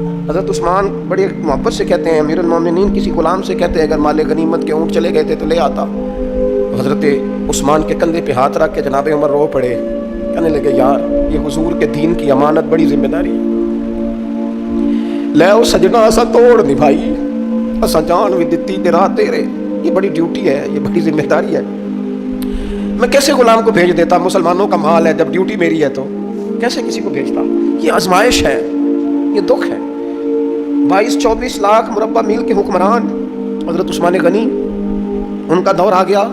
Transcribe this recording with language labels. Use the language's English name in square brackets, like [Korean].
[Urdu] حضرت عثمان بڑی محبت سے کہتے ہیں امیر المومنین کسی غلام سے کہتے ہیں اگر مال غنیمت کے اونٹ چلے گئے تھے تو لے آتا. حضرت عثمان کے کندھے پہ ہاتھ رکھ کے جناب عمر رو پڑے, کہنے لگے یار یہ حضور کے دین کی امانت بڑی ذمہ داری ہے. [Punjabi] لے او سجنا اسا توڑ نبھائی, اسا جان بھی دتی تے راہ تیرے. [Urdu] یہ بڑی ڈیوٹی ہے, یہ بڑی ذمہ داری ہے. میں کیسے غلام کو بھیج دیتا, مسلمانوں کا مال ہے, جب ڈیوٹی میری ہے تو کیسے کسی کو بھیجتا. یہ آزمائش ہے, یہ دکھ ہے. 22-24 لاکھ مربع میل کے حکمران حضرت عثمان غنی, ان کا دور آ گیا.